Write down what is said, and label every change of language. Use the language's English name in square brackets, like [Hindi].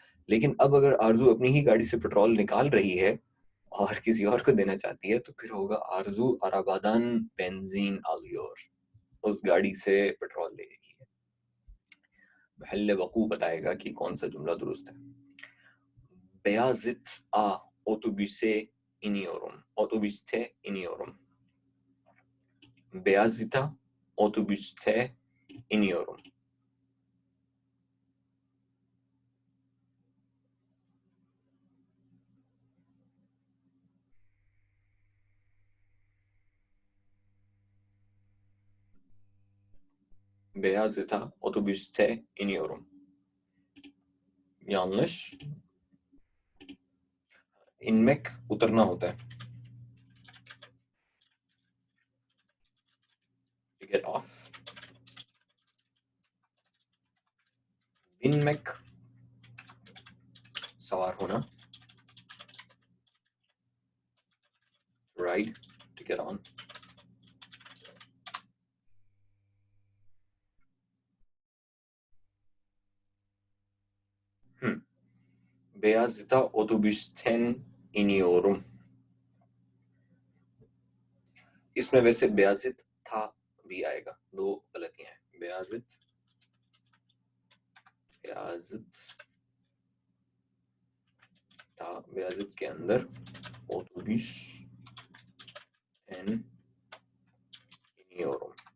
[Hindi] लेकिन अब अगर आरजू अपनी ही गाड़ी से पेट्रोल निकाल रही है और किसी और को देना चाहती है, तो फिर होगा आरजू [Turkish] अरबादान बेंजीन आलियोर. [Hindi] उस गाड़ी से पेट्रोल ले रही है. महल्ले वकू बताएगा कि कौन सा जुमला दुरुस्त है. [Turkish] Beyazıt a otobüse iniyorum. Otobüste iniyorum. Beyazıt'a otobüste iniyorum. Beyazıt'a otobüste iniyorum. Yanlış. [Hindi] İnmek उतरना होता है. [English] To get off. [Hindi] binmek सवार होना. [English] To ride, to get on. [Turkish] Beyazıt'a otobüsten iniyorum. [Hindi] इसमें वैसे बेयाजित था भी आएगा. दो गलतियां हैं. बेयाजित, बेयाजित था. बेयाजित के अंदर [Turkish] otobüs en iniyorum.